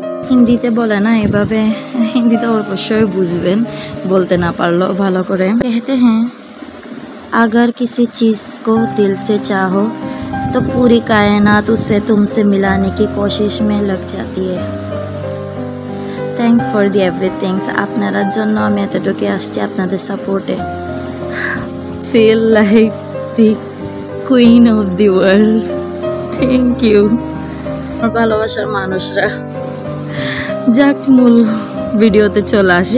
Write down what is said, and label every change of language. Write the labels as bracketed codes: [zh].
[bn] হিন্দিতে বলে না এভাবে, হিন্দিতে অবশ্যই বুঝবেন বলতে না পারলো ভালো করে। [hi] कहते हैं अगर किसी चीज़ को दिल से चाहो तो पूरी कायनात उसे तुमसे मिलाने की कोशिश में लग जाती है। [en] Thanks for the everythings. [bn] আপনার জন্য আমি এতটুকু আসছি আপনাদের সাপোর্টে। [en] Feel like the queen of the world. Thank you [bn] ভালোবাসার মানুষরা। যাক, মূল ভিডিওতে চলে আসে।